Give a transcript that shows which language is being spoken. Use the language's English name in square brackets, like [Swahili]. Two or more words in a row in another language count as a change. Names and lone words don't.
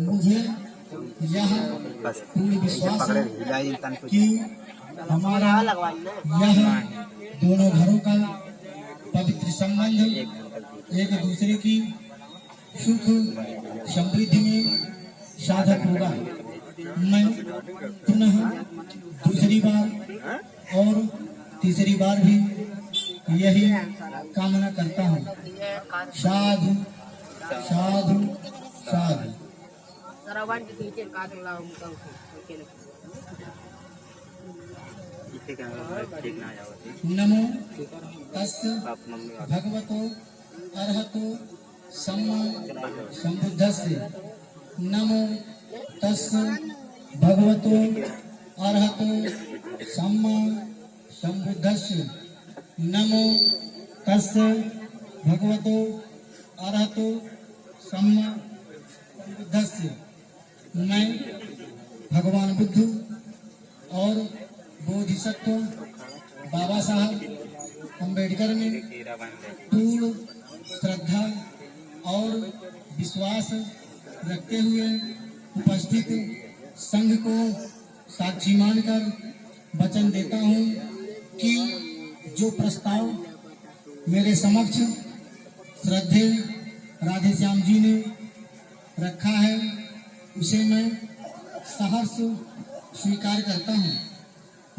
[Hindi] मुझे यह पूर्ण विश्वास है कि हमारा यह दोनों घरों का पवित्र संबंध एक दूसरे की सुख समृद्धि में साधक होगा। मैं पुनः दूसरी बार और तीसरी बार भी यही कामना करता हूँ। [Pali] साधु साधु साधु। नमो तस्य भगवतो अरहतो सम्मा सम्बुद्धस्स। नमो तस्य भगवतो अरहतो सम्मा सम्बुद्धस्स। नमो तस्य भगवतो अरहतो सम्मा सम्बुद्धस्स। [Hindi] मैं भगवान बुद्ध और बोधिसत्व बाबा साहब अम्बेडकर में पूर्ण श्रद्धा और विश्वास रखते हुए उपस्थित संघ को साक्षी मानकर वचन देता हूँ कि जो प्रस्ताव मेरे समक्ष श्रद्धेय राधे श्याम जी ने रखा है, उसे मैं सहर्ष स्वीकार करता हूँ।